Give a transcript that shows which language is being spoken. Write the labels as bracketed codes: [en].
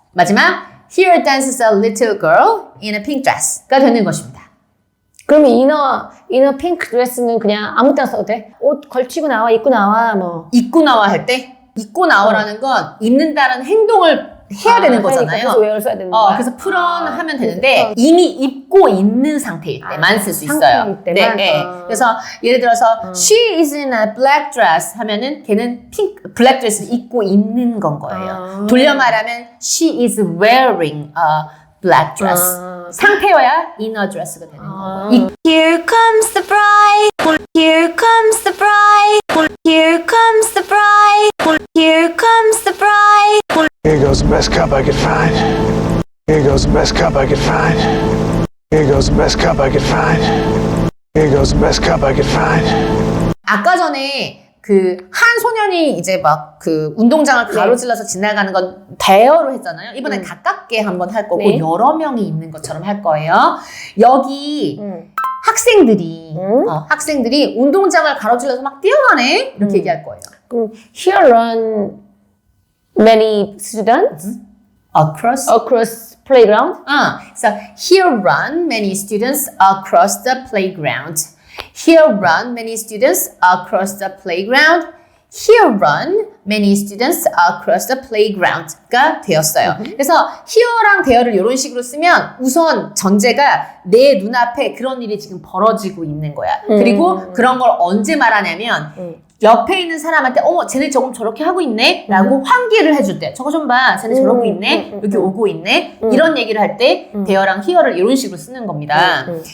[en] 마지막 Here dances a little girl in a pink dress가 되는 것입니다. [ko] 그러면 이너 핑크 드레스는 그냥 아무 때나 써도 돼? 옷 걸치고 나와, 입고 나와, 뭐. 입고 나와 할 때 입고 나오라는 건 입는다는 행동을 해야 되는 거잖아요. 그래서 웨어를 써야 되는 거야. 그래서 put on 하면 되는데 이미 입고 있는 상태일 때만 쓸 수 있어요. 상태일 때만? 네. 그래서 예를 들어서 she is in a black dress 하면은 걔는 블랙 드레스를 입고 있는 건 거예요. [en] 돌려 말하면 she is wearing a black dress. [ko] 상태여야 inner dress가 되는 거고. [en] Here comes the bride. Here comes the bride. Here comes the bride. Here comes the bride. Here goes the best cup I could find. Here goes the best cup I could find. Here goes the best cup I could find. Here goes the best cup I could find. [ko] 아까 전에 그 한 소년이 이제 막 그 운동장을 가로질러서 지나가는 건 대여로 했잖아요. 이번엔 가깝게 한번 할 거고 여러 명이 있는 것처럼 할 거예요. 여기 학생들이 운동장을 가로질러서 막 뛰어가네 이렇게 얘기할 거예요. [en] 그럼 here run many students across playground. So here run many students across the playground. Here run many students across the playground. Here run many students across the playground가 되었어요. [ko] 그래서 here랑 there를 이런 식으로 쓰면 우선 전제가 내 눈앞에 그런 일이 지금 벌어지고 있는 거야. 그리고 그런 걸 언제 말하냐면 옆에 있는 사람한테 어머 쟤네 저거 저렇게 하고 있네 라고 환기를 해줄 때 저거 좀 봐 쟤네 저러고 있네 여기 오고 있네 이런 얘기를 할 때 there랑 here를 이런 식으로 쓰는 겁니다.